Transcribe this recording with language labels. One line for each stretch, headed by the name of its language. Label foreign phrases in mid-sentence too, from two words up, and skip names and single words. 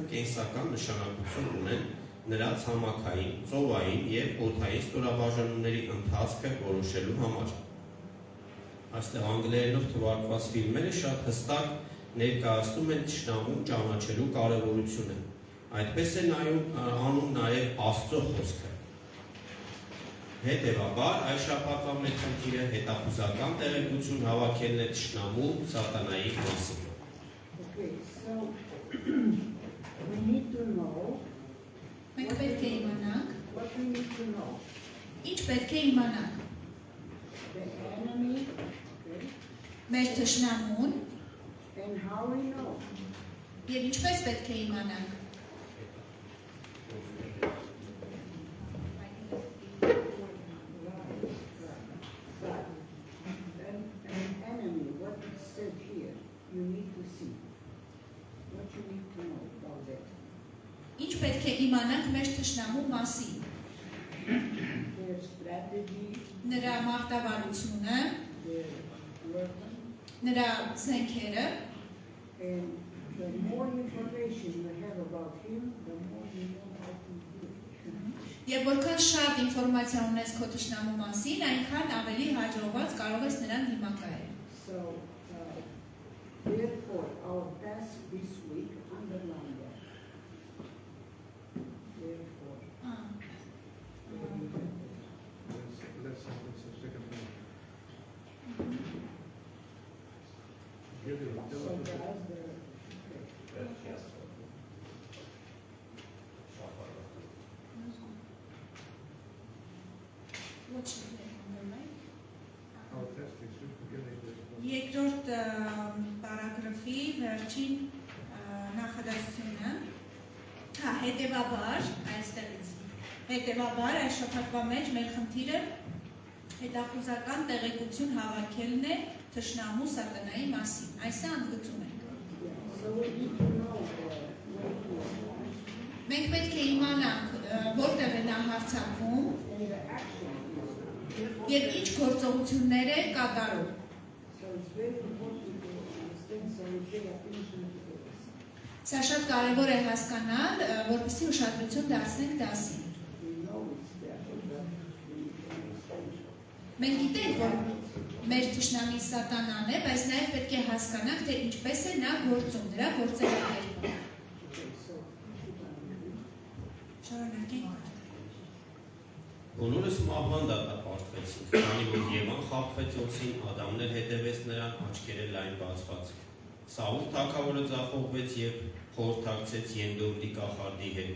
Armenian: կենսական նշանակություն ունեն նրա ցամաքային, ծովային և օդային ստորաբաժանումների ընթացքը որոշելու համար։ Այստեղ անգլերենով թվարկված ֆիլմերը շատ հստակ ներկայացնում են թշնամուն ճանաչելու կարևորությունը։ Այդպես է անում նաև Աստծո խոսքը։ Հետևաբար, այս շաբաթվա մեր խնդիրը հետախուզական տեղեկություն հավաքելն է թշնամու սատանայի մասին։
English: Okay, so we need to know.
Armenian: Մենք պետք է իմանանք։
English: What we need to know.
Armenian: Ինչ պետք է իմանանք։
English: The enemy, okay,
Armenian: Մեր թշնամուն
English: and how we know.
Armenian: Եվ ինչպես պետք է իմանանք։
English: An enemy, what it said here, you need to see. What you need to know about that.
Armenian: Ինչ պետք է իմանանք մեր թշնամու մասին։
English: Their strategy,
Armenian: Նրա մարտավարությունը,
English: their weapon,
Armenian: նրա զենքերը,
English: and the more information you have about him, the more you know how to do it.
Armenian: եւ որքան շատ ինֆորմացիա ունես քո թշնամու մասին, այնքան ավելի հաջողված կարող ես նրան դիմակայել։
English: So, therefore, our task this week, underline that. Therefore. Let's second one. Give it, So guys, our test is beginning with.
Armenian: Երկրորդ պարագրաֆի վերջին նախադասությունը, հետևաբար, այստեղից, հետևաբար այս շաբաթվա մեջ մեր խնդիրը հետախուզական տեղեկություն հավաքելն է թշնամու սատանայի մասին, այս է ընդգծում ենք։
English: so we need to know where he is.
Armenian: Մենք պետք է իմանանք որտեղ է նա հարձակվում
English: And the action is.
Armenian: եւ ինչ գործողություններ է կատարում։
English: So it's very important to understand, so we pay attention to this.
Armenian: Սա շատ կարևոր է հասկանալ, որպեսզի ուշադրություն դարձնենք դասին։
English: We know it's there, but we understand.
Armenian: Մենք գիտենք, որ մեր թշնամի սատանան է, բայց նաև պետք է հասկանանք, թե ինչպես է նա գործում, նրա գործելակերպը։
English: Okay, so
Armenian: Շարունակենք։ Բոլորս մահվան դատապարտվեցինք, քանի որ Եվան խաբվեց օձին, Ադամն էլ հետևեց նրան, աչքերը լայն բացված։ Սաուլ թագավորը ձախողվեց եւ խորհրդակցեց Ենդովի կախարդի հետ։